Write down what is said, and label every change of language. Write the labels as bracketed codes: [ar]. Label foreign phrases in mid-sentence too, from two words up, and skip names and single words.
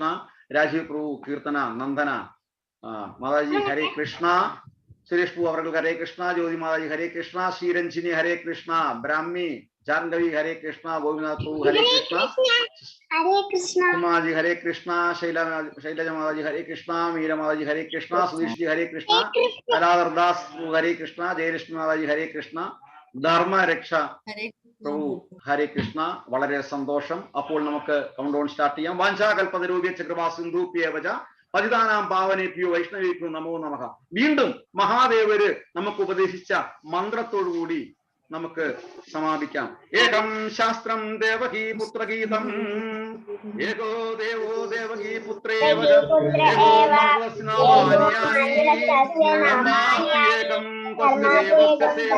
[ml] രാജീവ് പ്രഭു കീർത്തന, നന്ദന മാതാജി ഹരേ കൃഷ്ണ, സുരേഷ് പ്രഭു അവർക്ക് ഹരേ കൃഷ്ണ, ജ്യോതി മാതാജി ഹരേ കൃഷ്ണ, ശ്രീരഞ്ജിനി ഹരേ കൃഷ്ണ, ബ്രാഹ്മി ജാൻഗവി ഹരേ കൃഷ്ണ, ഗോവിനാഥ് പ്രഭു ഹരേ കൃഷ്ണ, ഉമാജി ഹരേ കൃഷ്ണ, ശൈലജ മാതാജി ഹരേ കൃഷ്ണ, മീര മാതാജി ഹരേ കൃഷ്ണ, സുധീഷ് ജി ഹരേ കൃഷ്ണ, കലാധർ ദാസ് ഹരേ കൃഷ്ണ, ജയലക്ഷ്മി മാതാജി ഹരേ കൃഷ്ണ, ധർമ്മരക്ഷ പ്രഭു ഹരേ കൃഷ്ണ. വളരെ സന്തോഷം. അപ്പോൾ നമുക്ക് [en] count down start [ml] ചെയ്യാം. [sa] വാഞ്ചാകൽപതരൂപ്യ ചക്രവാ സിന്ധൂപ്യേവച പതിതാനാം പാവനേഭ്യോ വൈഷ്ണവേഭ്യോ നമോ നമഃ. [ml] വീണ്ടും മഹാദേവര് നമുക്ക് ഉപദേശിച്ച മന്ത്രത്തോടുകൂടി നമുക്ക് സമാപിക്കാം. [sa] ഏകം ശാസ്ത്രം ദേവകീ പുത്രഗീതം, ഏകോ ദേവോ ദേവകീ പുത്രേവ, ഏകോ ഏകം തസ്യ സേവ.